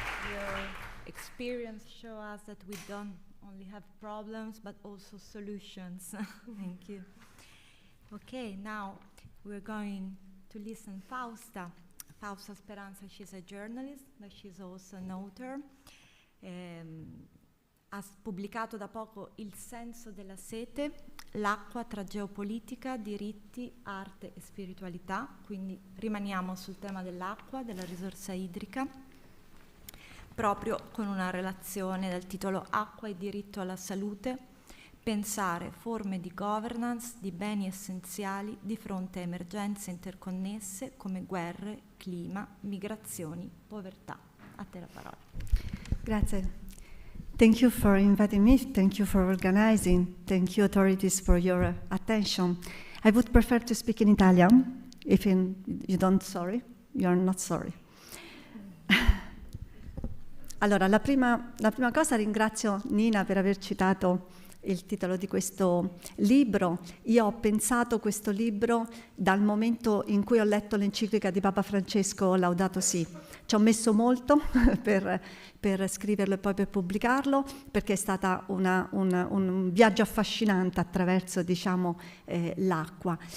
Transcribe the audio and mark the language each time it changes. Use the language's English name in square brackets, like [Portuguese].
[English] Your experience shows us that we don't only have problems, but also solutions. Thank you. Okay, now we're going to listen Fausta. Fausta Speranza, she's a journalist, but she's also an author. [Italian] Ha pubblicato da poco Il senso della sete, l'acqua tra geopolitica, diritti, arte e spiritualità, quindi rimaniamo sul tema dell'acqua, della risorsa idrica, proprio con una relazione dal titolo Acqua e diritto alla salute, pensare forme di governance di beni essenziali di fronte a emergenze interconnesse come guerre, clima, migrazioni, povertà. A te la parola. Grazie. [English] Thank you for inviting me. Thank you for organizing. Thank you, authorities, for your attention. I would prefer to speak in Italian. If you don't, sorry, you are not sorry. [Italian] Allora, la prima cosa ringrazio Nina per aver citato il titolo di questo libro. Io ho pensato questo libro dal momento in cui ho letto l'enciclica di Papa Francesco Laudato Si. Ci ho messo molto per scriverlo e poi per pubblicarlo, perché è stata un viaggio affascinante attraverso, diciamo, l'acqua.